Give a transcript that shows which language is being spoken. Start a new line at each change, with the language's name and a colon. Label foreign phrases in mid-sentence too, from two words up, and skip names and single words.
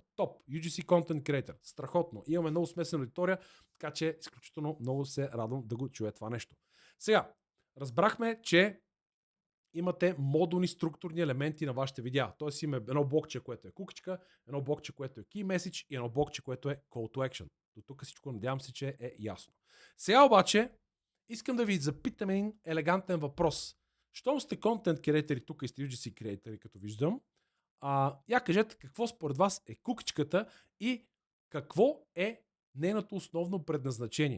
Bulgarian: Топ.
English: UGC Content Creator.
Bulgarian: Страхотно. Имаме много смесена аудитория, така че изключително много се радвам да го чуя това нещо. Сега, разбрахме, че имате модулни структурни елементи на вашите видеа. Тоест има едно блокче, което е кукичка, едно блокче, което е
English: key message
Bulgarian: и едно блокче, което е
English: call to action.
Bulgarian: До тук всичко надявам се, че е ясно. Сега обаче искам да ви запитам един елегантен въпрос. Щом сте контент креатори тук и сте UGC креатори, като виждам, я кажете какво според вас е кукичката и какво е нейното основно предназначение.